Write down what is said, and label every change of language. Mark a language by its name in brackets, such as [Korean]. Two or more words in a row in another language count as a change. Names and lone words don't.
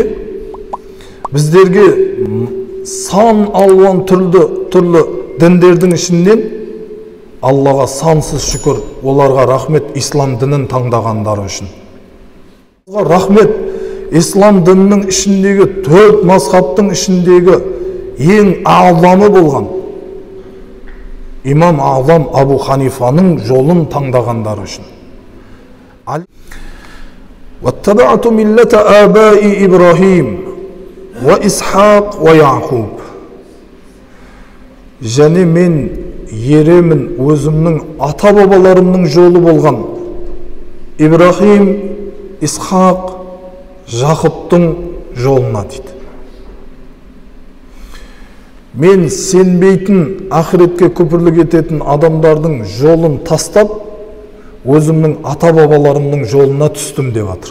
[Kazakh] Біздерге сан алуан түрлі діндердің ішінен Аллаға сансыз шүкір, оларға рахмет ислам дінін таңдағандары үшін. Рахмет ислам дінінің ішіндегі төрт мазхабтың ішіндегі ең аъламы болған имам Аълам Абу Ханифаның жолын таңдағандары үшін. [Arabic] واتبعت ملة آباء إبراهيم وإسحاق ويعقوب. [Kazakh] Және мен еремін өзімнің ата бабаларымның жолы болған Ибрахим, Исхақ, Жақыптың жолына дейді. Мен сенбейтін, ақыретке күпірлік ететін адамдардың жолын тастап, өзімнің ата бабаларымның жолына түстім деп жатыр.